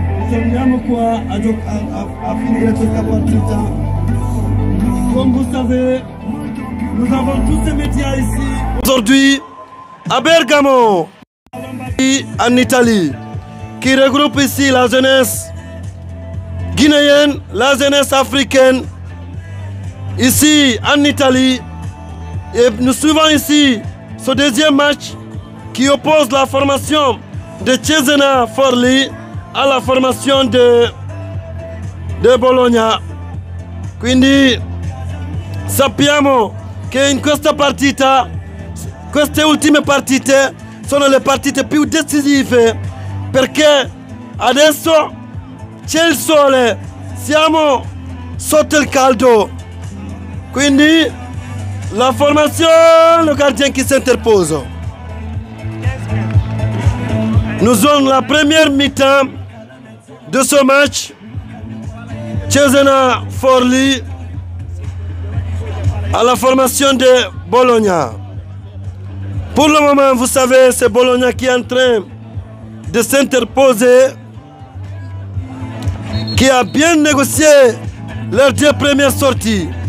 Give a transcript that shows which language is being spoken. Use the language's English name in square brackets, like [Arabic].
[Italian] Torniamo qua a finire questa partita. [French] Comme vous savez, nous avons tous ces médias ici. Aujourd'hui, à Bergamo, en Italie, qui regroupe ici la jeunesse guinéenne, la jeunesse africaine, ici en Italie. Et nous suivons ici ce deuxième match qui oppose la formation de Cesena Forlì à la formation de Bologna. [Italian] Quindi sappiamo che in questa partita, queste ultime partite sono le partite più decisive perché adesso c'è il sole, siamo sotto il caldo, quindi [French] la formation, le gardien qui s'interpose. Nous sommes la première mi-temps de ce match. Cesena Forlì à la formation de Bologna. Pour le moment, vous savez, c'est Bologna qui est en train de s'interposer, qui a bien négocié leurs deux premières sorties.